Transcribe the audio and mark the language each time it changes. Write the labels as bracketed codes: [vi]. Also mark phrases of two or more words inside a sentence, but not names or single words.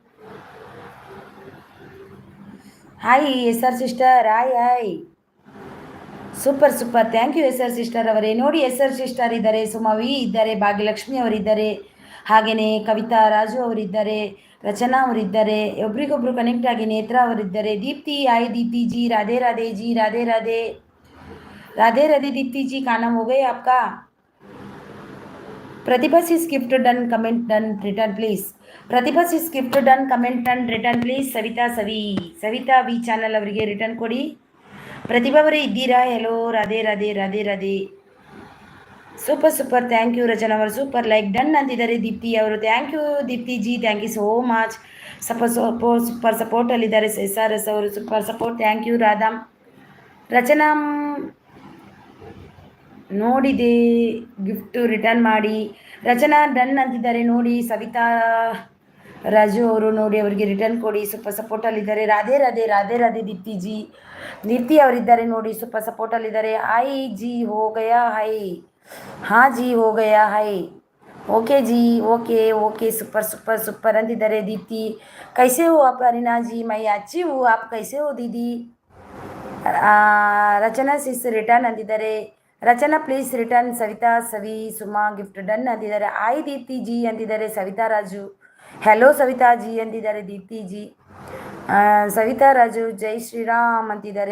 [en] Hi SR sister. Hi super. Thank you SR sister ಅವರೇ. [kn] ನೋಡಿ SR ಸಿಸ್ಟರ್ ಇದ್ದಾರೆ, ಸುಮವಿ ಇದ್ದಾರೆ, ಭಾಗ್ಯಲಕ್ಷ್ಮಿ ಅವರಿದ್ದಾರೆ, ಹಾಗೆಯೇ ಕವಿತಾ ರಾಜು ಅವರಿದ್ದಾರೆ, ರಚನಾ ಅವರಿದ್ದಾರೆ, ಒಬ್ರಿಗೊಬ್ರು ಕನೆಕ್ಟ್ ಆಗಿ ನೇತ್ರ ಅವರಿದ್ದಾರೆ. [hi] ದೀಪ್ತಿ. ಹಾಯ್ दीप्ति जी. राधे राधे जी. राधे राधे दीप्ति जी. खाना हो गए आपका? [en] Pratibha sis gift done. Comment done. Return please. Pratibha sis gift done. Comment done. Return please. Savita [kn] ವಿ ಚಾನಲ್ ಅವರಿಗೆ ರಿಟರ್ನ್ ಕೊಡಿ. ಪ್ರತಿಭಾ ಅವರೇ ಇದ್ದೀರಾ? ಹೆಲೋ. ರಾಧೆ. [en] Super. Thank you Rachana ಅವರು Super. Like done ಅಂತಿದ್ದಾರೆ. ದೀಪ್ತಿ ಅವರು Thank you Deepti ji. Thank you so much. Super ಸಪೋರ್ಟಲ್ಲಿದ್ದಾರೆ. SRS ಅವರು Super support. Thank you Radha. ರಚನಾ ನೋಡಿದೆ gift return ಮಾಡಿ. [kn] ರಚನಾ ಡನ್ ಅಂತಿದ್ದಾರೆ ನೋಡಿ. ಸವಿತಾ ರಾಜು ಅವರು ನೋಡಿ ಅವರಿಗೆ ರಿಟರ್ನ್ ಕೊಡಿ. ಸೂಪರ್ ಸಪೋರ್ಟಲ್ಲಿದ್ದಾರೆ. ರಾಧೆ ದೀಪ್ತಿ ಜಿ. ದೀಪ್ತಿ ಅವರಿದ್ದಾರೆ ನೋಡಿ ಸೂಪರ್ ಸಪೋರ್ಟಲ್ಲಿದ್ದಾರೆ. [hi] हाय जी हो गया है. हाँ जी हो गया है. ओके जी. ओके सुपर अंतिದ್ದಾರೆ. दीप्ति कैसे हो आप? अरिना जी मैं अच्छी हूँ. आप कैसे हो दीदी? [en] Rachana sis return ಅಂತಿದ್ದಾರೆ. Rachana please return. Savita Suma gift done ಅಂತಿದ್ದಾರೆ. [kn] ಹಾಯ್ ದೀಪ್ತಿ ಜಿ ಅಂತಿದ್ದಾರೆ. ಸವಿತಾ ರಾಜು ಹೆಲೋ ಸವಿತಾ ಜಿ ಅಂತಿದ್ದಾರೆ. ದೀಪ್ತಿ ಜಿ. ಸವಿತಾ ರಾಜು ಜೈ ಶ್ರೀರಾಮ್ ಅಂತಿದ್ದಾರೆ.